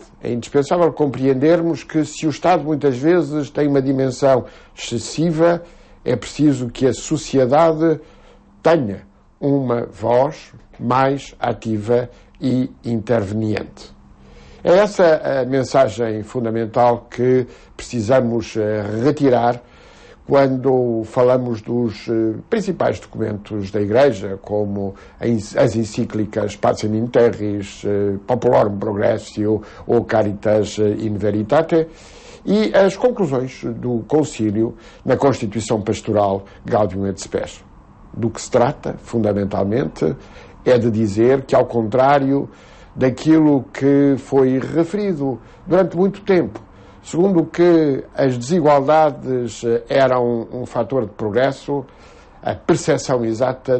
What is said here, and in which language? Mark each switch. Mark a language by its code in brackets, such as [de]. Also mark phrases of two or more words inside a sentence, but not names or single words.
[pt] É indispensável compreendermos que se o Estado muitas vezes tem uma dimensão excessiva, é preciso que a sociedade tenha uma voz mais ativa e interveniente. É essa a mensagem fundamental que precisamos retirar quando falamos dos principais documentos da Igreja, como as encíclicas Pacem in Terris, Populorum Progressio ou Caritas in Veritate, e as conclusões do Concílio na Constituição Pastoral Gaudium et Spes. Do que se trata, fundamentalmente, é de dizer que, ao contrário daquilo que foi referido durante muito tempo, segundo que as desigualdades eram um fator de progresso, a percepção exata